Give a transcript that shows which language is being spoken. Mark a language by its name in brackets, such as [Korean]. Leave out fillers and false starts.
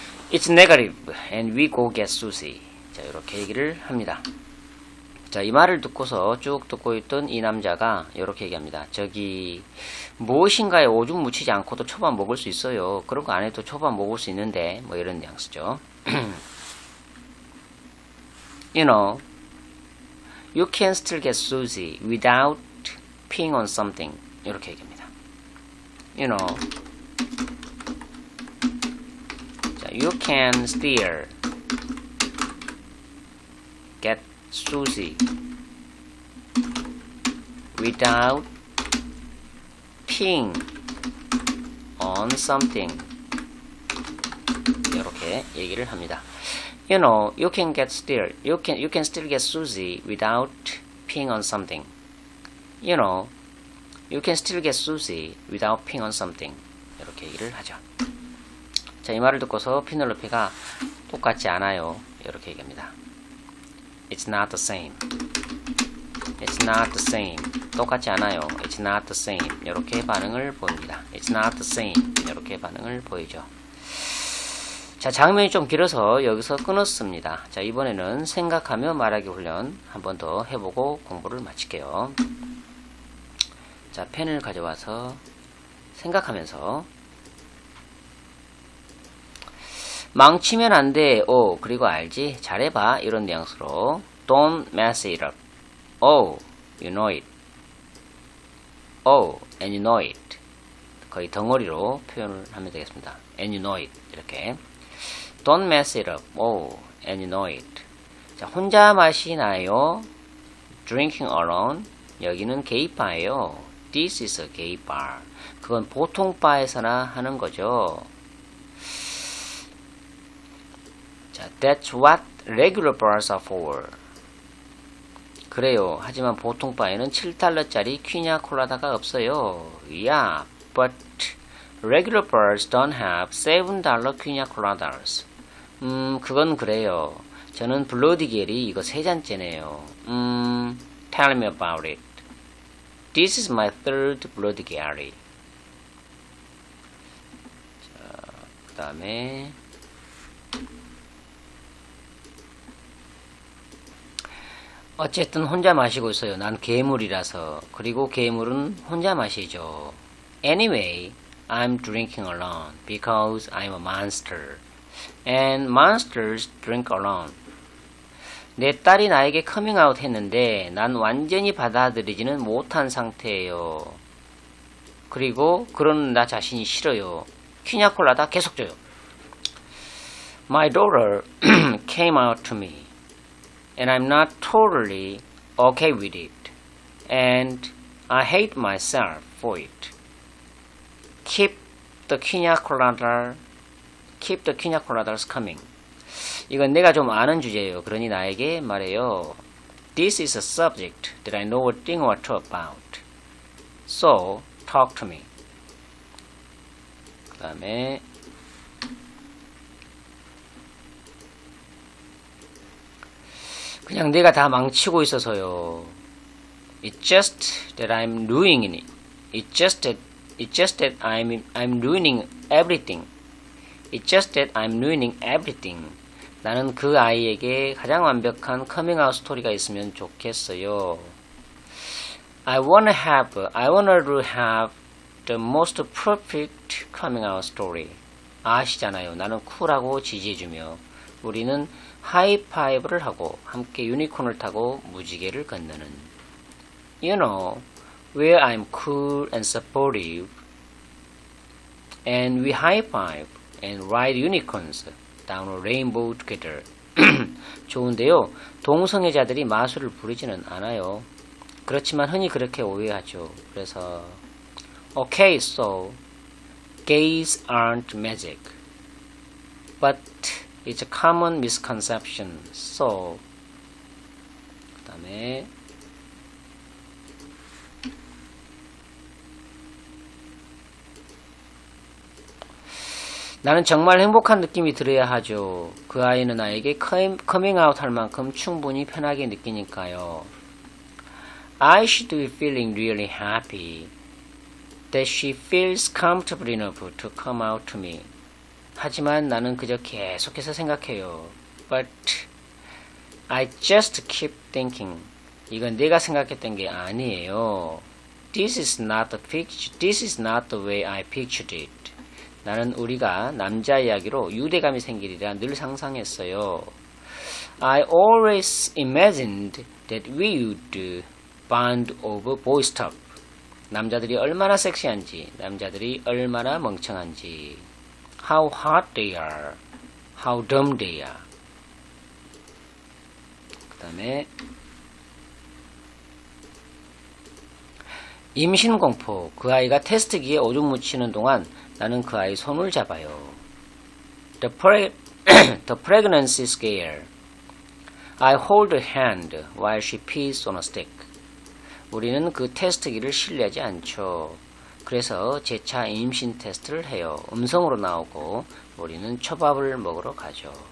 [English] It's negative and we go get sushi. [Korean] 자, 이렇게 얘기를 합니다. 자, 이 말을 듣고서 쭉 듣고 있던 이 남자가 이렇게 얘기합니다. 저기 무엇인가에 오줌 묻히지 않고도 초밥 먹을 수 있어요. 그런 거 안 해도 초밥 먹을 수 있는데 뭐 이런 뉘앙스죠. [English] You know, you can still get sushi without peeing on something. [Korean] 이렇게 얘기합니다. [English] You know, 자, you can still get sushi without peeing on something. [Korean] 이렇게 얘기를 합니다. [English] You know, you can still get sushi without peeing on something. You know, you can still get sushi without peeing on something. [Korean] 이렇게 얘기를 하죠. 자, 이 말을 듣고서 피넬로페가 똑같지 않아요. 이렇게 얘기합니다. [English] It's not the same. It's not the same. [Korean] 똑같지 않아요. [English] It's not the same. [Korean] 이렇게 반응을 보입니다. [English] It's not the same. [Korean] 이렇게 반응을 보이죠. 자, 장면이 좀 길어서 여기서 끊었습니다. 자, 이번에는 생각하며 말하기 훈련 한 번 더 해보고 공부를 마칠게요. 자, 펜을 가져와서 생각하면서 망치면 안 돼. 오, 그리고 알지? 잘해봐. 이런 뉘앙스로 [English] Don't mess it up. Oh, you know it. Oh, and you know it. [Korean] 거의 덩어리로 표현을 하면 되겠습니다. [English] And you know it. [Korean] 이렇게 [English] Don't mess it up. Oh, and you know it. [Korean] 자, 혼자 마시나요? [English] Drinking alone. [Korean] 여기는 게이바예요. [English] This is a gay bar. [Korean] 그건 보통 바에서나 하는 거죠. [English] 자, that's what regular bars are for. [Korean] 그래요. 하지만 보통 바에는 7달러짜리 퀴냐 콜라다가 없어요. [English] Yeah, but regular bars don't have $7 퀴냐 콜라다스. [Korean] 그건 그래요. 저는 블러디겔이 이거 3잔째네요. [English] Tell me about it. This is my third 블러디겔이. [Korean] 자, 그 다음에 어쨌든 혼자 마시고 있어요. 난 괴물이라서. 그리고 괴물은 혼자 마시죠. [English] Anyway, I'm drinking alone because I'm a monster. And monsters drink alone. [Korean] 내 딸이 나에게 커밍아웃 했는데 난 완전히 받아들이지는 못한 상태예요. 그리고 그런 나 자신이 싫어요. 퀴냐콜라다 계속 줘요. [English] My daughter came out to me. And I'm not totally okay with it. And I hate myself for it. Keep the pina coladas coming. [Korean] 이건 내가 좀 아는 주제예요. 그러니 나에게 말해요. [English] This is a subject that I know a thing or two about. So, talk to me. [Korean] 그 다음에 그냥 내가 다 망치고 있어서요. [English] It's just that I'm ruining it. It's just that I'm ruining everything. It's just that I'm ruining everything. [Korean] 나는 그 아이에게 가장 완벽한 커밍아웃 스토리가 있으면 좋겠어요. [English] I wanna to have the most perfect coming out story. [Korean] 아시잖아요. 나는 쿨하고 지지해주며 우리는 하이파이브를 하고 함께 유니콘을 타고 무지개를 건너는. [English] You know, where I'm cool and supportive, and we high five and ride unicorns down a rainbow together. [Korean] 좋은데요. 동성애자들이 마술을 부리지는 않아요. 그렇지만 흔히 그렇게 오해하죠. 그래서 [English] Okay, so gays aren't magic, but it's a common misconception. So [Korean] 그 다음에 나는 정말 행복한 느낌이 들어야 하죠. 그 아이는 나에게 커밍아웃 할 만큼 충분히 편하게 느끼니까요. [English] I should be feeling really happy that she feels comfortable enough to come out to me. [Korean] 하지만 나는 그저 계속해서 생각해요. [English] But I just keep thinking. [Korean] 이건 내가 생각했던 게 아니에요. [English] This is not the way I pictured it. [Korean] 나는 우리가 남자 이야기로 유대감이 생기리라 늘 상상했어요. [English] I always imagined that we would bond over boy stuff. [Korean] 남자들이 얼마나 섹시한지, 남자들이 얼마나 멍청한지. [English] How hot they are, how dumb they are. [Korean] 그 다음에 임신공포. 그 아이가 테스트기에 오줌 묻히는 동안 나는 그 아이 손을 잡아요. [English] The pregnancy scare. I hold her hand while she pees on a stick. [Korean] 우리는 그 테스트기를 신뢰하지 않죠. 그래서 재차 임신 테스트를 해요. 음성으로 나오고 우리는 초밥을 먹으러 가죠.